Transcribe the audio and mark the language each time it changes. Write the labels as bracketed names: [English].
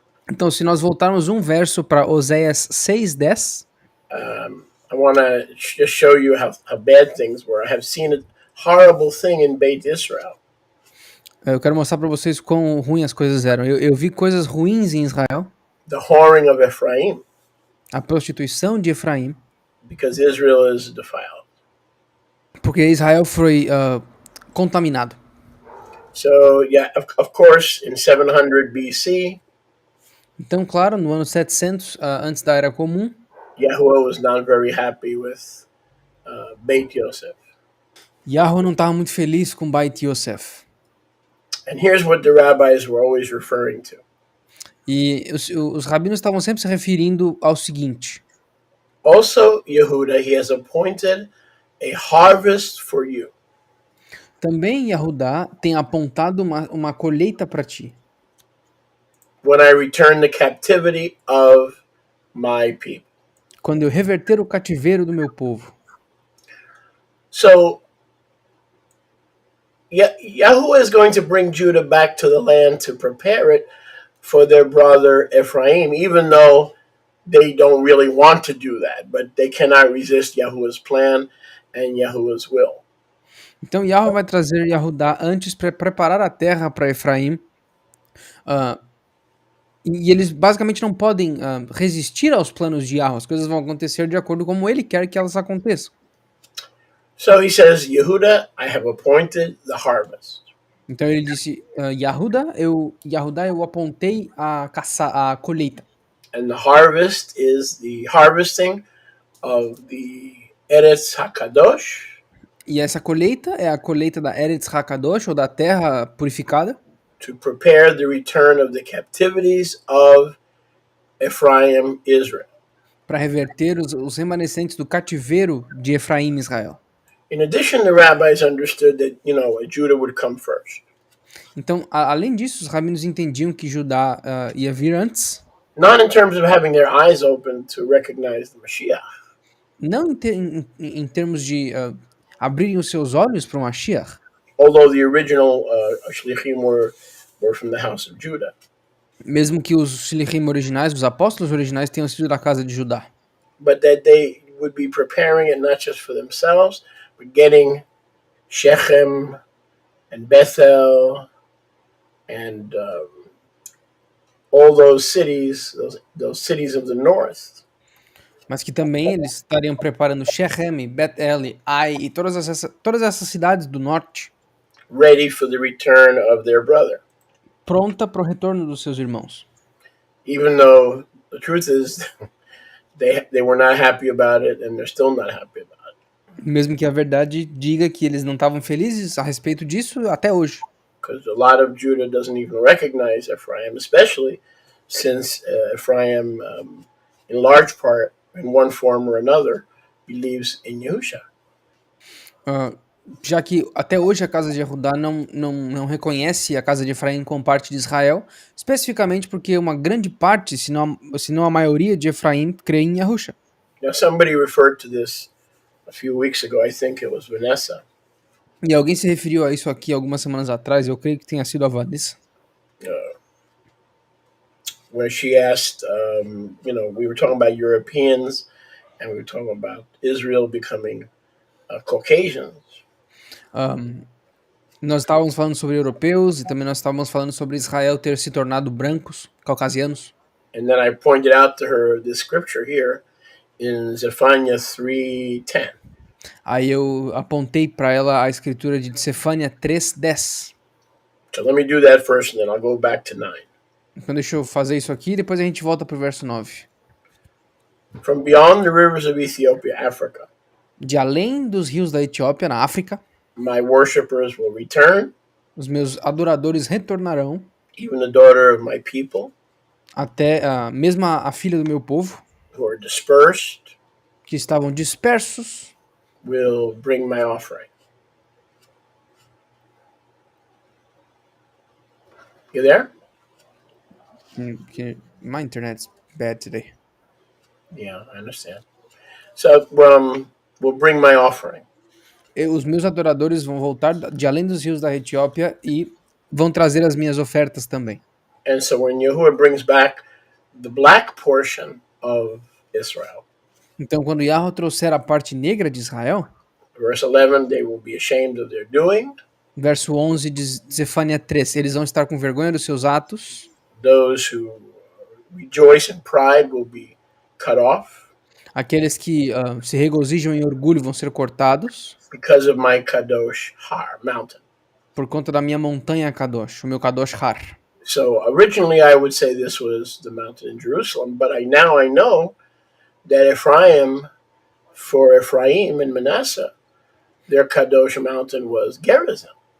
[Portuguese] Então, se nós voltarmos um verso para Oséias 6:10, [English] I want to just show you how bad things were. I have seen a horrible thing in Beit Israel. [Portuguese] eu quero mostrar para vocês quão ruins as coisas eram. Eu vi coisas ruins em Israel, [English] The whoring of Ephraim, [Portuguese] a prostituição de Efraim, [English] because Israel is defiled. [Portuguese] porque Israel foi contaminado. [English] So, yeah, of course, in 700 BC, [Portuguese] Então, claro, no ano 700, antes da Era Comum, [English] Yahuwah was not very happy with Beit Yosef. [Portuguese] Yahweh não estava muito feliz com Beit Yosef. [English] And here's what the rabbis were always referring to. [Portuguese] E os rabinos estavam sempre se referindo ao seguinte: [English] Also, Yehuda, he has appointed a harvest for you. [Portuguese] também Yahudá tem apontado uma colheita para ti, [English] When I return the captivity of my people. [Portuguese] quando eu reverter o cativeiro do meu povo. [English] So, Yahuwah is going to bring Judah back to the land to prepare it for their brother Ephraim, even though they don't really want to do that, but they cannot resist Yahuwah's plan and Yahuwah's will. [Portuguese] Então Yahweh vai trazer Yahudá antes para preparar a terra para Efraim. E eles basicamente não podem resistir aos planos de Yahweh. As coisas vão acontecer de acordo com como ele quer que elas aconteçam. [English] So he says, Yehuda, I have appointed the harvest. [Portuguese] Então ele disse, Yahudá, eu apontei a colheita. [English] And the harvest is the harvesting of the Eretz HaKadosh. [Portuguese] E essa colheita é a colheita da Eretz HaKadosh, ou da terra purificada, [English] to prepare the return of the captivities of Ephraim, Israel. [Portuguese] para reverter os remanescentes do cativeiro de Efraim e Israel. [English] In addition, the rabbis understood that, Judah would come first. [Portuguese] Então, além disso, os rabinos entendiam que Judá ia vir antes. [English] Not in terms of having their eyes open to recognize the Mashiach. [Portuguese] Não em termos de abrirem os seus olhos para o Mashiach. [English] Although the original Shlichim were from the house of Judah. [Portuguese] Mesmo que os Shlichim originais, os apóstolos originais, tenham sido da casa de Judá. [English] But that they would be preparing it not just for themselves, but getting Shechem and Bethel and all those cities, those cities of the north. [Portuguese] Mas que também eles estariam preparando Shechem, Bet-El, Ai e todas essas cidades do norte, [English] ready for the return of their brother. [Portuguese] Pronta para o retorno dos seus irmãos. [English] Even though the truth is, they were not happy about it, and they're still not happy about it. [Portuguese] Mesmo que a verdade diga que eles não estavam felizes a respeito disso até hoje. [English] because a lot of Judah doesn't even recognize Ephraim, especially since Ephraim, in large part, in one form or another, believes in Yahusha. [Portuguese] Ah, já que até hoje a casa de Judá não reconhece a casa de Efraim como parte de Israel, especificamente porque uma grande parte, se não a maioria de Efraim, crê em Yahusha. [English] Now, somebody referred to this a few weeks ago. I think it was Vanessa. [Portuguese] E alguém se referiu a isso aqui algumas semanas atrás, eu creio que tenha sido a Vanessa, [English] Uh, where she asked, we were talking about Europeans and we were talking about Israel becoming Caucasians. [Portuguese] Nós estávamos falando sobre europeus e também nós estávamos falando sobre Israel ter se tornado brancos, caucasianos. [English] And then I pointed out to her this scripture here in Zephaniah 3:10. [Portuguese] Aí eu apontei para ela a escritura de Sefânia 3:10. [English] So let me do that first and then I'll go back to 9. [Portuguese] Então deixa eu fazer isso aqui e depois a gente volta para o verso 9. [English] From beyond the rivers of Ethiopia, Africa, [Portuguese] De além dos rios da Etiópia, na África, [English] my worshippers will return, [Portuguese] os meus adoradores retornarão, [English] even the daughter of my people [Portuguese] até mesmo a filha do meu povo, [English] who are dispersed [Portuguese] que estavam dispersos, [English] will bring my offering. You there? My internet's bad today. Yeah, I understand. So will bring my offering. [Portuguese] Os meus adoradores vão voltar de além dos rios da Etiópia e vão trazer as minhas ofertas também. [English] And so when Yahuwah brings back the black portion of Israel, [Portuguese] Então, quando Yahweh trouxer a parte negra de Israel, [English] verse 11, they will be ashamed of their doing. [Portuguese] Verso 11 de Zefânia 3, eles vão estar com vergonha dos seus atos. [English] Those who rejoice in pride will be cut off. [Portuguese] Aqueles que se regozijam em orgulho vão ser cortados. [English] Because of my Kadosh Har mountain. [Portuguese] Por conta da minha montanha Kadosh, o meu Kadosh Har. [English] So originally I would say this was the mountain in Jerusalem, but now I know that for Ephraim and Manasseh, their Kadosh mountain was Gerizim.